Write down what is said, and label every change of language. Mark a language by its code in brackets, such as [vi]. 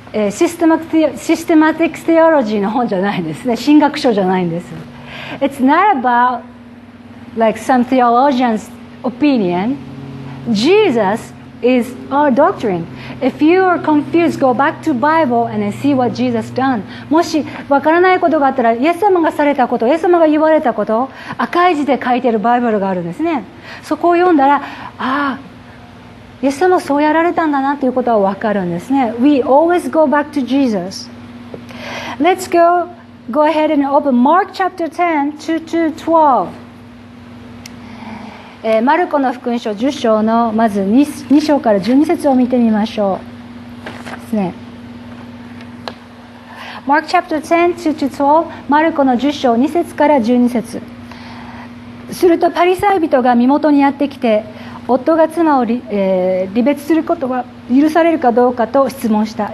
[ja] システマティック・テオロジーの本じゃないんですね。神学書じゃないんです。 [en] It's not about like some theologian's opinion. Jesus is our doctrine. If you are confused, go back to Bible and then see what Jesus done. [ja] もしわからないことがあったら、イエス様がされたこと、イエス様が言われたこと、赤い字で書いてるバイブルがあるんですね。そこを読んだら、イエス様そうやられたんだなということはわかるんですね。 [en] We always go back to Jesus. Let's go ahead and open Mark chapter 10, 2-12. [ja] マルコの福音書10章のまず 2章から12節を見てみましょうですね。 [en] Mark chapter 10, 2-12. [ja] マルコの10章2節から12節。するとパリサイ人が身元にやってきて、夫が妻を離別することが許されるかどうかと質問した。